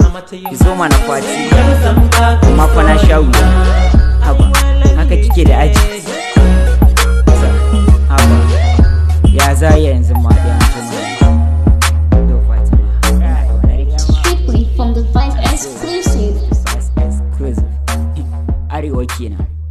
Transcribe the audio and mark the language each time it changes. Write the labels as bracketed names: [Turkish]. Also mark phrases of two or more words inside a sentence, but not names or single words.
[Hausa] Ki zo mana Fati. Amma fa na sha wuya. Haba, haka kike da aji. Haba, ya za yanzu ma da yanzu ma. Yau Fatima, ina ƙaunar ki. [English] Strictly from the Vibe Exclusive. Exclusive. [Hausa] Arewa kenan.